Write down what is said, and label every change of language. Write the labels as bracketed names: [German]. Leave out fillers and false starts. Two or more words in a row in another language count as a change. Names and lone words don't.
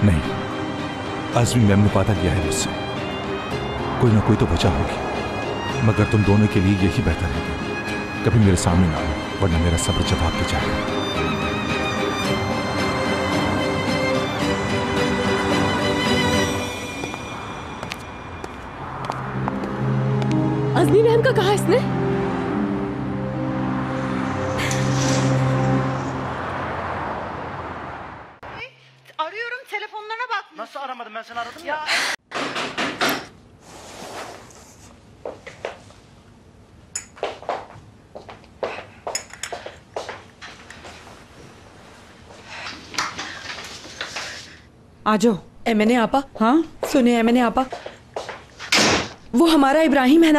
[Hindi] नहीं, आजमी मैम ने वादा किया है मुझसे, कोई ना कोई तो वजह होगी, मगर तुम दोनों के लिए यही बेहतर है कि कभी मेरे सामने ना आओ, वरना मेरा सब्र जवाब दे जाएगा। अज़मी मैम का कहा इसने? [Turkish] Arıyorum telefonlarına bak. Nasıl aramadım, ben seni aradım ya. [Hindi] आ जाओ। एमएनए आपा। हाँ सुनिए एमएनए आपा, वो हमारा इब्राहिम है ना?